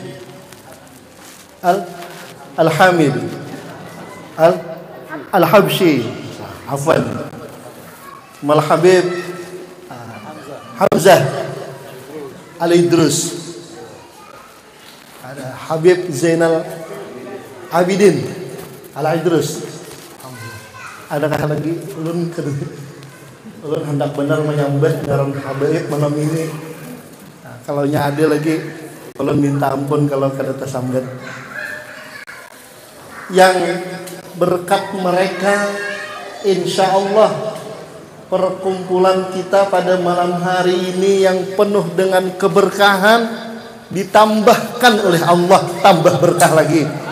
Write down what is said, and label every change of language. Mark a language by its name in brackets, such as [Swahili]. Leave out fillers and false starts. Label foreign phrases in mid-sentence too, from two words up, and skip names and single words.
[Indonesian] Al-Hamid Al-Habsyi, afwan, Al-Habib Hamzah Al-Idrus, ada Habib Zainal Abidin Al-Idrus. [Banjar] Adakah lagi ulun hendak benar menyambut ngaran habaib malam ini. Nah, kalau nya ada lagi ulun minta ampun kalau kada tersambut. [Indonesian] Yang berkat mereka insyaallah perkumpulan kita pada malam hari ini yang penuh dengan keberkahan ditambahkan oleh Allah tambah berkah lagi.